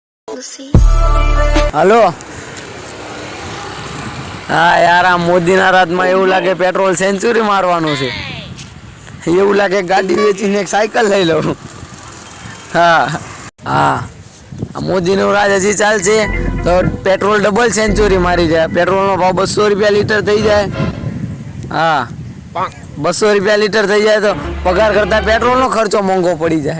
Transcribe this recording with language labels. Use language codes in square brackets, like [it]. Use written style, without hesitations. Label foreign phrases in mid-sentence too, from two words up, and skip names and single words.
[gu] હેલો હાઁ યાર આ મોદી ના રાત મેં એવું લાગે પેટ્રોલ સેન્ચુરી મારવાનું છે એવું લાગે ગાડી વેચીને એક સાયકલ લઈ લઉં હા હા મોદી નું રાજ હજી ચાલશે તો પેટ્રોલ ડબલ સેન્ચુરી મારી જાય પેટ્રોલ નો ભાવ 200 રૂપિયા લીટર થઈ જાય હા 200 રૂપિયા લીટર થઈ જાય તો પગાર કરતા પેટ્રોલ નો ખર્ચો મોંઘો પડી જાય